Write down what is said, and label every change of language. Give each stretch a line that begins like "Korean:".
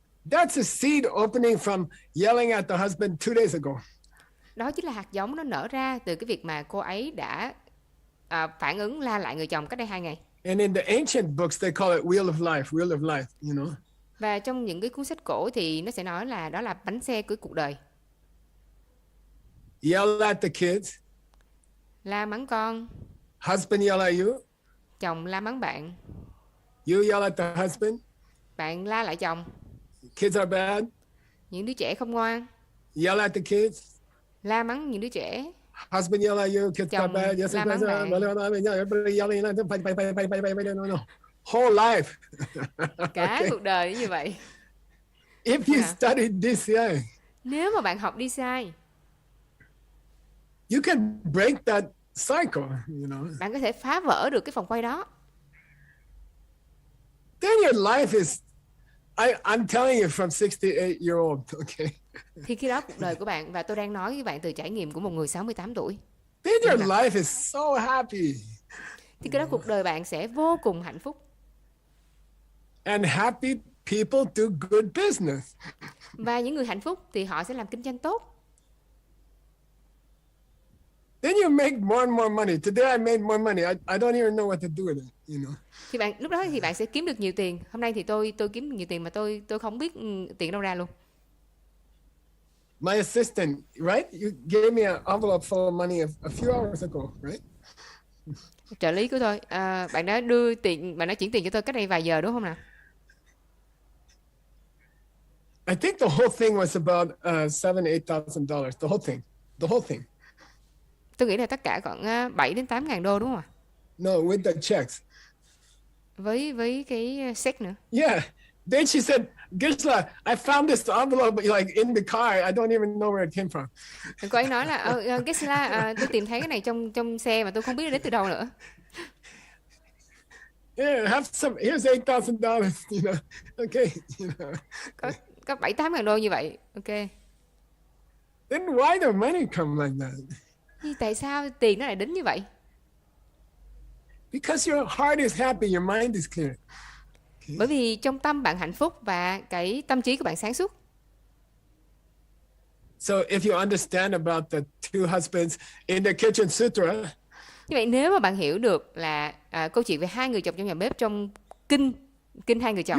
English: That's a seed opening from yelling at the husband 2 days ago.
Vietnamese: Đó chính là hạt giống nó nở ra từ cái việc mà cô ấy đã phản ứng la lại người chồng cách đây 2 ngày.
English: And in the ancient books, they call it wheel of life, you know.
Vietnamese: Và trong những cái cuốn sách cổ thì nó sẽ nói là đó là bánh xe của cuộc đời.
English: Yell at the kids.
Vietnamese: La mắng con.
English: Husband yell at you.
Vietnamese: Chồng la mắng bạn.
English: You yell at the husband.
Vietnamese: Bạn la lại chồng.
English: Kids are bad.
Vietnamese: Những đứa trẻ không ngoan.
English: Yell at the kids.
Vietnamese: La mắng những đứa trẻ.
English: Husband yell at you, kids are bad. Yes,
Vietnamese: la mắng bạn.
English: Everybody yelling at them. No. Whole life.
Vietnamese: Cả cuộc đời như vậy.
English: If you study DCI,
Vietnamese: nếu mà bạn học DCI,
English: you can break that cycle, you know.
Vietnamese: Bạn có thể phá vỡ được cái vòng quay đó.
English: Then your life is I'm telling you from 68-year-old, okay?
Vietnamese: Thì khi đó cuộc đời của bạn, và tôi đang nói với bạn từ trải nghiệm của một người 68 tuổi.
English: Then your life is so happy.
Vietnamese: Thì cái đó cuộc đời bạn sẽ vô cùng hạnh phúc.
English: And happy people do good business.
Vietnamese: Và những người hạnh phúc thì họ sẽ làm kinh doanh tốt.
English: Then you make more and more money. Today I made more money. I don't even know what to do with it, you know.
Vietnamese: Thì bạn lúc đó thì bạn sẽ kiếm được nhiều tiền. Hôm nay thì tôi kiếm được nhiều tiền mà tôi không biết tiền đâu ra luôn.
English: My assistant, right? You gave me an envelope full of money a few hours ago, right?
Vietnamese: Trợ lý của tôi, bạn đã chuyển tiền cho tôi cách đây vài giờ đúng không nào?
English: I think the whole thing was about $7,000-8,000. The whole thing.
Vietnamese: Tôi nghĩ là tất cả khoảng 7 đến 8 ngàn đô đúng không ạ?
English: No, with the checks.
Vietnamese: Với cái check nữa.
English: Yeah. Then she said, Gisela, I found this envelope like in the car. I don't even know where it came from.
Vietnamese: Cô ấy nói là Gisela, tôi tìm thấy cái này trong xe mà tôi không biết đến từ đâu nữa.
English: Yeah, have some. Here's $8,000. You know, okay. You know.
Vietnamese: Có 7-8 ngàn đô như vậy, ok.
English: Then why the money come like that?
Vietnamese: Thì tại sao tiền nó lại đến như vậy?
English: Because your heart is happy, your mind is clear. Okay.
Vietnamese: Bởi vì trong tâm bạn hạnh phúc và cái tâm trí của bạn sáng suốt.
English: So if you understand about the two husbands in the kitchen sutra.
Vietnamese: Như vậy nếu mà bạn hiểu được là câu chuyện về hai người chồng trong nhà bếp trong kinh hai người chồng,